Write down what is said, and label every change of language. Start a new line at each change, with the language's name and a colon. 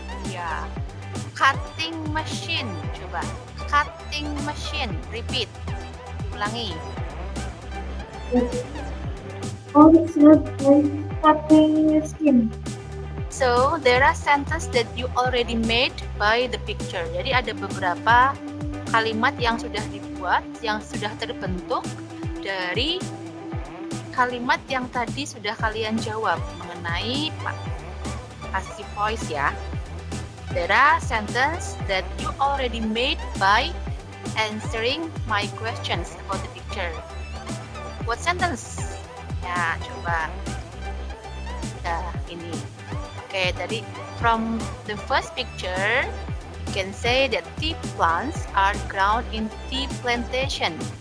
English: Ya, cutting machine.
Indonesian: Coba,
English: cutting machine. Repeat.
Indonesian: Ulangi.
English: Are served by cutting machine. So there are sentences that you already made by the picture.
Indonesian: Jadi ada beberapa kalimat yang sudah dibuat, yang sudah terbentuk dari kalimat yang tadi sudah kalian jawab mengenai passive voice ya.
English: There are sentences that you already made by answering my questions about the picture. What sentence?
Indonesian: Ya, coba. Nah, ini.
English: Oke,
Indonesian: tadi
English: from the first picture, you can say that tea plants are grown in tea plantation.